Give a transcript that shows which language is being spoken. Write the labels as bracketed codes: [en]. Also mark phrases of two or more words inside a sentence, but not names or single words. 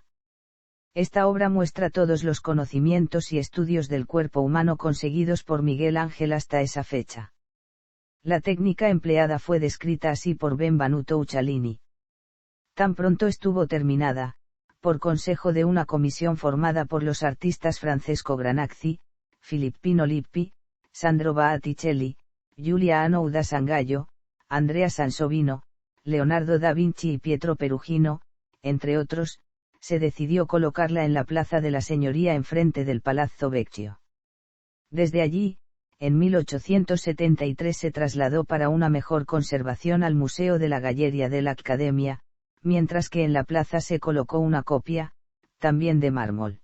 [es] Esta obra muestra todos los conocimientos y estudios del cuerpo humano conseguidos por Miguel Ángel hasta esa fecha. La técnica empleada fue descrita así por Benvenuto Uccellini. Tan pronto estuvo terminada, por consejo de una comisión formada por los artistas Francesco Granacci, Filippino Lippi, Sandro Botticelli, Giuliano da Sangallo, Andrea Sansovino, Leonardo da Vinci y Pietro Perugino, entre otros, se decidió colocarla en la Plaza de la Señoría enfrente del Palazzo Vecchio. Desde allí, en 1873 se trasladó para una mejor conservación al Museo de la Galleria dell'Accademia, mientras que en la plaza se colocó una copia, también de mármol.